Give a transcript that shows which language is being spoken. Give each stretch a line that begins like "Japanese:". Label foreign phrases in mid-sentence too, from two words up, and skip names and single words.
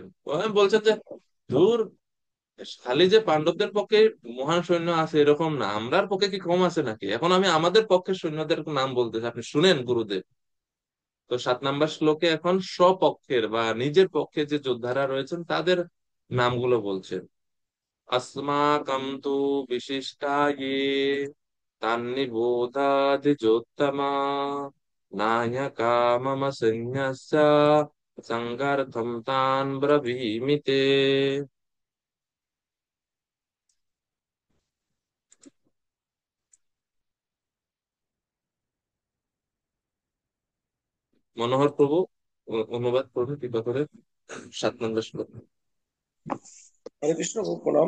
Bangla: বলছেন যে দূর, খালি যে পাণ্ডবদের পক্ষে মহান সৈন্য আছে এরকম না, আমরার পক্ষে কি কম আছে নাকি? এখন আমি আমাদের পক্ষের সৈন্যদের নাম বলতেছি, আপনি শুনেন গুরুদেব। তো 7 নাম্বার শ্লোকে এখন স্বপক্ষের বা নিজের পক্ষে যে যোদ্ধারা রয়েছেন তাদের নামগুলো বলছেন।
Sanskrit: अस्माकं तु विशिष्टा ये तान्निबोधादिजोत्तमा नायका मम सैन्यस्य संगर्थं तान् ब्रवीमि ते।
Bangla: মনোহর প্রভু অনুবাদ করবে কৃপা করে 7 নম্বর শ্লোক। হরে কৃষ্ণ, প্রণাম।